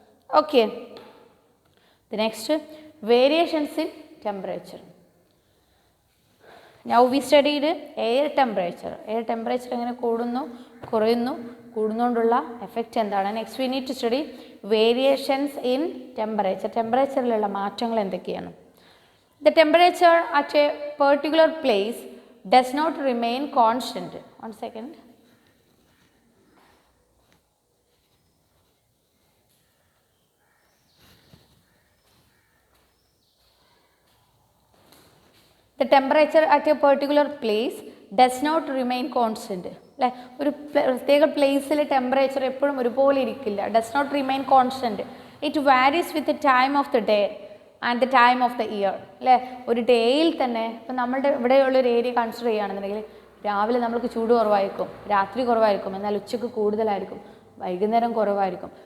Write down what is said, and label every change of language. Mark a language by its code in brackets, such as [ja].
[en] Okay, the next variations in temperature. Now we studied air temperature. [ml] Air temperature എങ്ങനെ കൂടുന്നു, കുറയുന്നു, കൂടുന്നതുകൊണ്ടുള്ള effect എന്താണ്. [en] Next we need to study variations in temperature. [ml] ടെമ്പറേച്ചറിലുള്ള മാറ്റങ്ങൾ എന്തൊക്കെയാണ്. [en] The temperature at a particular place does not remain constant. One second. The temperature at a particular place does not remain constant. [ml] അല്ലേ, ഒരു പ്രത്യേക പ്ലേസിൽ temperature എപ്പോഴും ഒരുപോലെ ഇരിക്കില്ല. [en] Does not remain constant. It varies with the time of the day and the time of the year. [ml] അല്ലേ, ഒരു ഡേയിൽ തന്നെ ഇപ്പം നമ്മളുടെ ഇവിടെയുള്ളൊരു ഏരിയ കൺസിഡർ ചെയ്യുകയാണെന്നുണ്ടെങ്കിൽ രാവിലെ നമ്മൾക്ക് ചൂട് കുറവായിരിക്കും, രാത്രി കുറവായിരിക്കും, എന്നാൽ ഉച്ചയ്ക്ക് കൂടുതലായിരിക്കും, വൈകുന്നേരം കുറവായിരിക്കും.